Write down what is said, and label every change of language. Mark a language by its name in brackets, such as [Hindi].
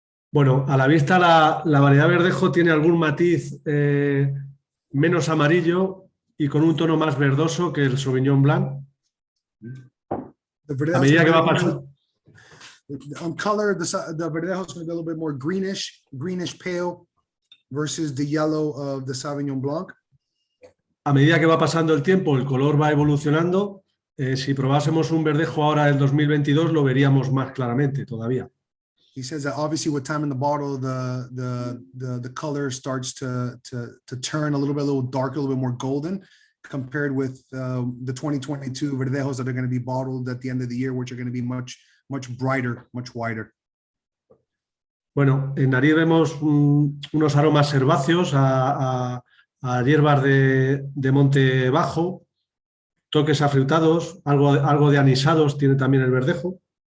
[Spanish] Bueno, a la vista la variedad verdejo tiene algún matiz menos amarillo y con un tono más verdoso que el Sauvignon Blanc. A medida que va pasando. [English] On color, the Verdejo is going to be a little bit more greenish pale versus the yellow of the Sauvignon Blanc. [Spanish] A medida que va pasando el tiempo, el color va evolucionando. Si probásemos un verdejo ahora del 2022, lo veríamos más claramente todavía. [English] He says that obviously with time in the bottle, the color starts to turn a little darker, a little bit more golden, compared with the 2022 Verdejos that are going to be bottled at the end of the year, which are going to be much brighter, much wider. [Spanish] Bueno, en nariz vemos unos aromas herbáceos a hierbas de monte bajo, toques afrutados, algo de anisados tiene también el verdejo.